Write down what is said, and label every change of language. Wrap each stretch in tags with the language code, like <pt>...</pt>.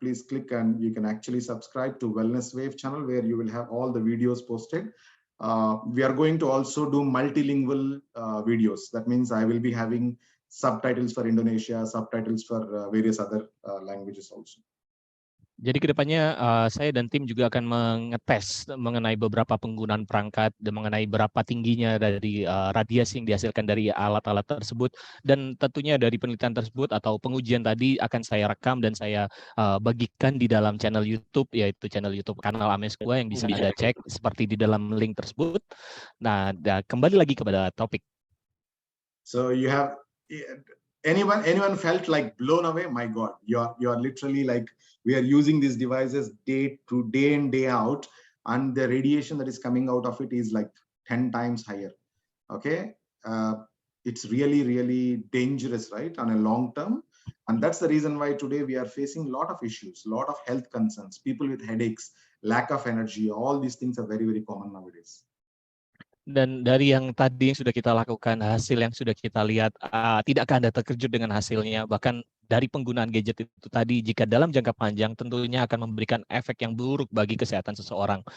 <en>Please click and you can actually subscribe to Wellness Wave channel where you will have all the videos posted. We are going to also do multilingual videos. That means I will be having subtitles for Indonesia, subtitles for various other languages also.</en> <id>Jadi kedepannya saya dan tim juga akan mengetes mengenai beberapa penggunaan perangkat dan mengenai berapa tingginya dari radiasi yang dihasilkan dari alat-alat tersebut, dan tentunya dari penelitian tersebut atau pengujian tadi akan saya rekam dan saya bagikan di dalam channel YouTube, yaitu channel YouTube kanal Esmog yang bisa Anda cek seperti di dalam link tersebut. Nah, kembali lagi kepada topik.</id> <en>So you have anyone felt like blown away? My God, you are literally like, we are using these devices day in day out, and the radiation that is coming out of it is like 10 times higher. Okay, it's really dangerous, right, on a long term. And that's the reason why today we are facing a lot of issues, a lot of health concerns, people with headaches, lack of energy. All these things are very common nowadays.</en> <id>Dan dari yang tadi yang sudah kita lakukan, hasil yang sudah kita lihat, tidakkah Anda terkejut dengan hasilnya? Bahkan dari penggunaan gadget itu tadi, jika dalam jangka panjang tentunya akan memberikan efek yang buruk bagi kesehatan seseorang.</id>